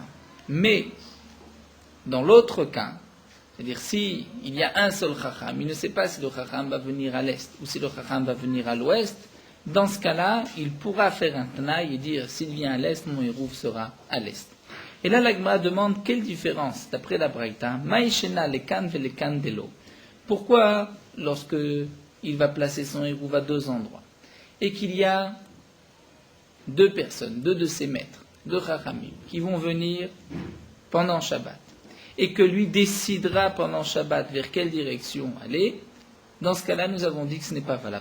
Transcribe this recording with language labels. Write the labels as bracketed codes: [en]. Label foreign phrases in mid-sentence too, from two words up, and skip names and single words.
[fr] Mais dans l'autre cas, c'est-à-dire si il y a un seul chacham, il ne sait pas si le chacham va venir à l'est ou si le chacham va venir à l'ouest, dans ce cas-là, il pourra faire un tnaï et dire, s'il vient à l'est, mon hérouv sera à l'est. Et là, la Gemara demande quelle différence, d'après la Braïta, [he] מאי שנא לכאן ולכאן דלא. [fr] Pourquoi, lorsque il va placer son hérouv à deux endroits, et qu'il y a deux personnes, deux de ses maîtres, deux chachamim, qui vont venir pendant Shabbat, et que lui décidera pendant Shabbat vers quelle direction aller, dans ce cas-là, nous avons dit que ce n'est pas valable.